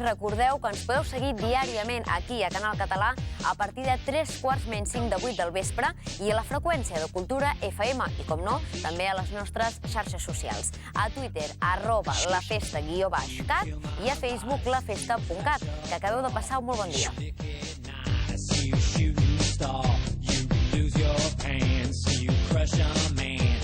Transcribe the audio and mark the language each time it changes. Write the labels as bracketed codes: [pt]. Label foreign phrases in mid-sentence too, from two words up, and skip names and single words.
[ca] Recordeu que ens podeu seguir diàriament aquí a Canal Català a partir de 3:45 del vespre i a la freqüència de Cultura FM i, com no, també a les nostres xarxes socials. A Twitter, @lafesta_cat i a Facebook, lafesta.cat. Que acabeu de passar un molt bon dia. [en] You lose your pants, you crush a man.